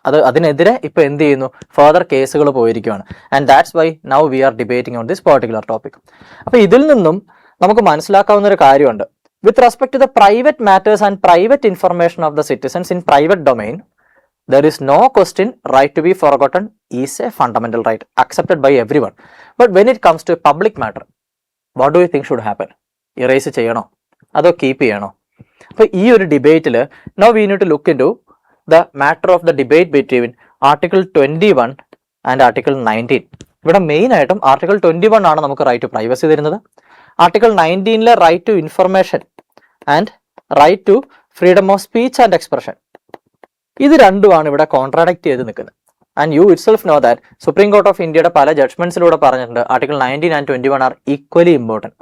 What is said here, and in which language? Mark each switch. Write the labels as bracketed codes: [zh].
[ml] അതിനെതിരെ ഇപ്പൊ എന്ത് ചെയ്യുന്നു? ഫർദർ കേസുകൾ പോയിരിക്കുകയാണ്. [en] And that's why now we are debating on this particular topic. [ml] അപ്പൊ ഇതിൽ നിന്നും നമുക്ക് മനസ്സിലാക്കാവുന്ന ഒരു കാര്യമുണ്ട്. [en] With respect to the private matters and private information of the citizens in private domain, there is no question right to be forgotten is a fundamental right accepted by everyone. But when it comes to a public matter, what do you think should happen? [ml] Erase ചെയ്യണോ അതോ keep ചെയ്യണോ? അപ്പോൾ ഈ ഒരു ഡിബേറ്റിൽ [en] now we need to look into the matter of the debate between Article 21 and Article 19. [ml] ഇവിടെ main ആയിട്ടും Article 21 ആണ് നമുക്ക് റൈറ്റ് ടു പ്രൈവസി തരുന്നത്. Article 19 right to information and right to freedom of speech and expression, ഇത് രണ്ടുമാണ് ഇവിടെ കോൺട്രാഡിക്ട് ചെയ്ത് നിൽക്കുന്നത്. [en] and you itself know that supreme court of [ml] ഇന്ത്യയുടെ പല ജഡ്ജ്മെന്റ്സിലൂടെ പറഞ്ഞിട്ടുണ്ട് [en] Article 19 and 21 are equally important.